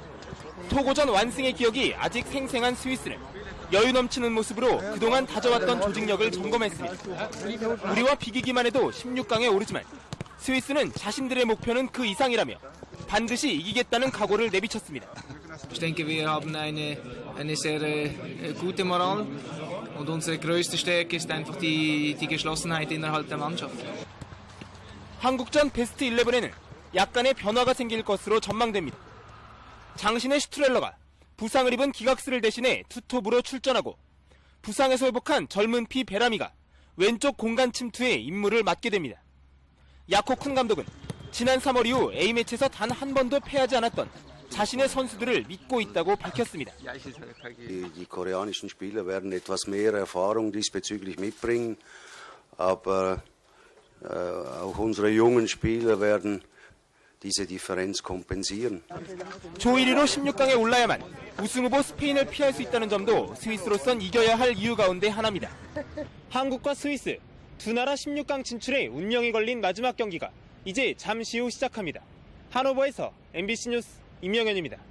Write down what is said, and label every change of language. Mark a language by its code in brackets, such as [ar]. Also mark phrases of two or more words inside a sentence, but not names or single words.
[ko] 토고전 완승의 기억이 아직 생생한 스위스는 여유 넘치는 모습으로 그동안 다져왔던 조직력을 점검했습니다. 우리와 비기기만 해도 16강에 오르지만 스위스는 자신들의 목표는 그 이상이라며 반드시 이기겠다는 각오를 내비쳤습니다. [de] Ich denke, wir haben eine sehr gute Moral und unsere größte Stärke ist einfach die Geschlossenheit innerhalb der Mannschaft. [ko] 한국전 베스트 11에는 약간의 변화가 생길 것으로 전망됩니다. 장신의 슈트렐러가 부상을 입은 기각스를 대신해 투톱으로 출전하고 부상에서 회복한 젊은 피 베라미가 왼쪽 공간 침투에 임무를 맡게 됩니다. 야코 쿤 감독은 지난 3월 이후 A매치에서 단 한 번도 패하지 않았던 자신의 선수들을 믿고 있다고 밝혔습니다. [de] Die koreanischen Spieler werden etwas mehr Erfahrung diesbezüglich mitbringen, aber auch unsere jungen Spieler werden diese Differenz kompensieren. [ko] 조 1위로 16강에 올라야만 우승 후보 스페인을 피할 수 있다는 점도 스위스로선 이겨야 할 이유 가운데 하나입니다. 한국과 스위스 두 나라 16강 진출에 운명이 걸린 마지막 경기가 이제 잠시 후 시작합니다. 하노버에서 MBC 뉴스 임명현입니다.